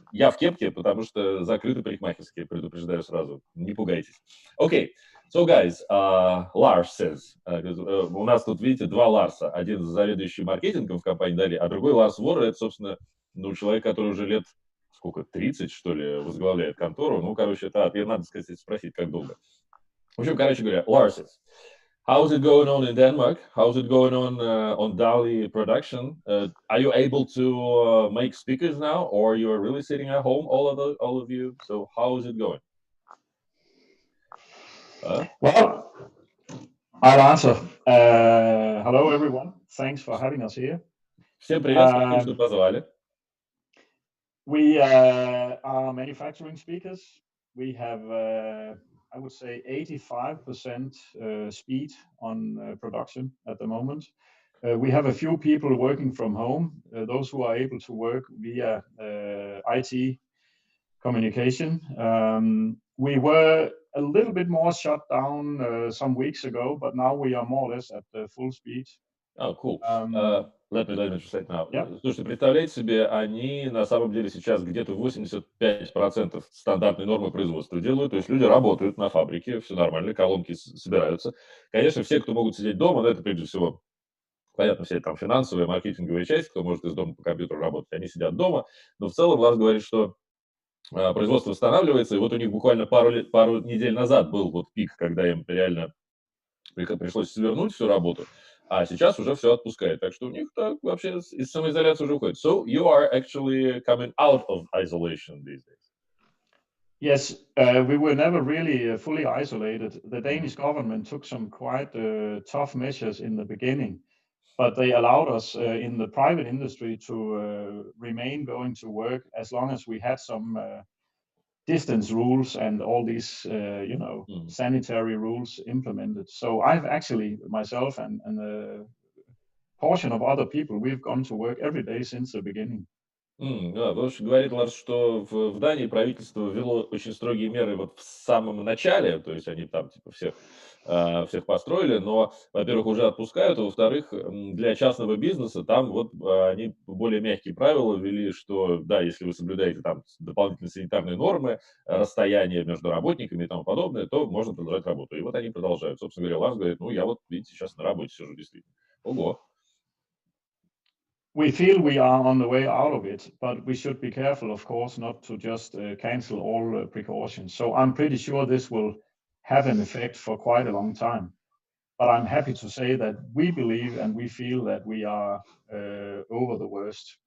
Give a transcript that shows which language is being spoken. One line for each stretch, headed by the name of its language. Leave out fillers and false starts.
Russian: Я в кепке, потому что закрыты парикмахерские, предупреждаю сразу. Не пугайтесь. Окей.
English: So, guys, Lars says,
Russian: у нас тут, видите, два Ларса. Один заведующий маркетингом в компании DALI, а другой Ларс Ворре, это, собственно, человек, который уже лет, 30, что ли, возглавляет контору. Ну, короче, это, надо сказать, спросить, как долго. В общем, короче говоря,
English: Lars says, how's it going on in Denmark? How's it going on DALI production? Are you able to make speakers now, or you are really sitting at home, all of you? So how is it going? Well, I'll answer. Hello, everyone. Thanks for having us here.
Russian: Всем привет, спасибо, что позвали.
English: We are manufacturing speakers. We have, I would say, 85% speed on production at the moment. We have a few people working from home, those who are able to work via IT communication. We were a little bit more shut down some weeks ago, but now we are more or less at full speed. Oh, cool. Let me translate now. Yeah.
Russian: Слушайте, представляете себе, они на самом деле сейчас где-то 85% стандартной нормы производства делают, то есть люди работают на фабрике, все нормально, колонки собираются. Конечно, все, кто могут сидеть дома, это прежде всего, понятно, все там финансовая, маркетинговая часть, кто может из дома по компьютеру работать, они сидят дома, но в целом Ларс говорит, что производство восстанавливается, и вот у них буквально пару недель назад был вот пик, когда им реально пришлось свернуть всю работу, а сейчас уже все отпускает. Так что у них так вообще из самоизоляции уже уходит.
English: So you are actually coming out of isolation these days. Yes, we were never really fully isolated. The Danish government took some quite tough measures in the beginning, but they allowed us in the private industry to remain going to work as long as we had some distance rules and all these, sanitary rules implemented. So I've actually, myself and a portion of other people, we've gone to work every day since the beginning.
Russian: Да, потому что говорит Ларс, что в Дании правительство ввело очень строгие меры вот в самом начале, то есть они там типа всех построили, но, во-первых, уже отпускают, а во-вторых, для частного бизнеса там вот они более мягкие правила ввели, что да, если вы соблюдаете там дополнительные санитарные нормы, расстояние между работниками и тому подобное, то можно продолжать работу. И вот они продолжают. Собственно говоря, Ларс говорит, ну я вот, видите, сейчас на работе сижу действительно. Ого.
English: We feel we are on the way out of it, but we should be careful, of course, not to just cancel all precautions. So I'm pretty sure this will have an effect for quite a long time. But I'm happy to say that we believe and we feel that we are over the worst.